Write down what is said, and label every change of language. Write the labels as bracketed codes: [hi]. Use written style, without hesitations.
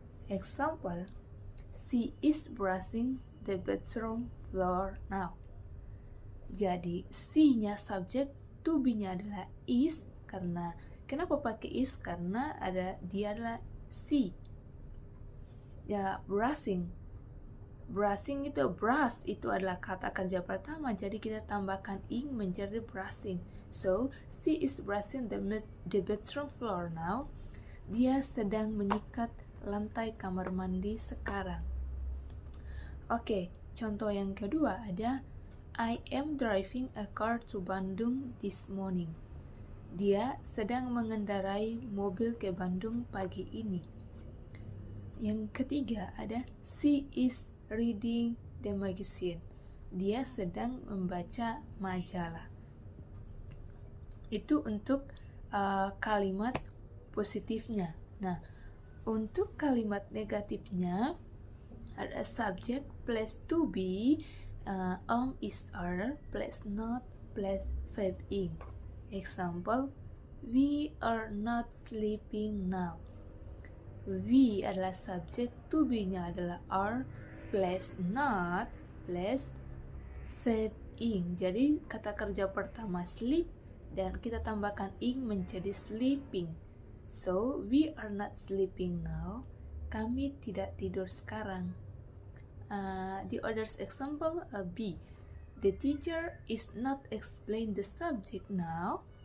[en] Example, she is brushing the bathroom floor now. [id] Jadi she-nya subject, to be-nya adalah is. Karena kenapa pakai is? Karena dia adalah she. Ya, brushing itu brush itu adalah kata kerja pertama, jadi kita tambahkan ing menjadi brushing. [en] So she is brushing the bathroom floor now. [id] Dia sedang menyikat lantai kamar mandi sekarang. Oke, contoh yang kedua ada [en] I am driving a car to Bandung this morning. [id] Dia sedang mengendarai mobil ke Bandung pagi ini. Yang ketiga ada [en] she is reading the magazine. [id] Dia sedang membaca majalah. Itu untuk kalimat positifnya. Nah, untuk kalimat negatifnya ada subject plus to be, am, is, are plus not plus verb ing. [en] Example, we are not sleeping now. [id] We adalah subjek, to be-nya adalah are plus not plus verb ing. Jadi kata kerja pertama sleep dan kita tambahkan ing menjadi sleeping. [en] So, we are not sleeping now. [id] Kami tidak tidur sekarang. [en] The other example, B. The teacher is not explain the subject now.